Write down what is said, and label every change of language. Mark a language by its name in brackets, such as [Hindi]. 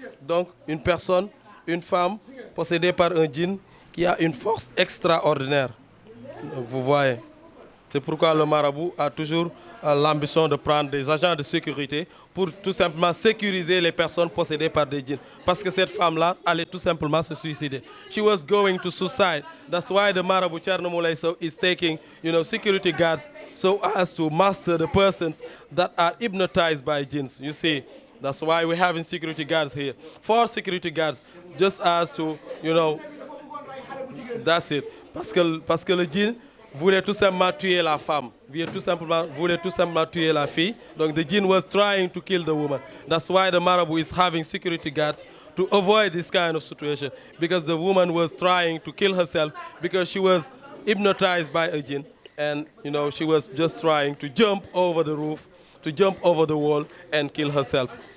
[French] Donc une personne, une femme possédée par un djinn qui a une force extraordinaire. Donc, vous voyez. C'est pourquoi le marabout a toujours l'ambition de prendre des agents de sécurité pour tout simplement sécuriser les personnes possédées par des djinns. Parce que cette femme-là allait tout simplement se suicider. [English] She was going to suicide. That's why the Marabout Thierno Moulé Sow is taking, security guards so as to master the persons that are hypnotized by jinns. You see, that's why we're having security guards here. 4 security guards, just as to, that's it. [French] Parce que le djinn voulait tout simplement tuer la femme, voulait tout simplement tuer la fille. [English] Donc the jinn was trying to kill the woman. That's why the marabout is having security guards to avoid this kind of situation. Because the woman was trying to kill herself because she was hypnotized by a jinn. And, she was just trying to jump over the roof, to jump over the wall and kill herself.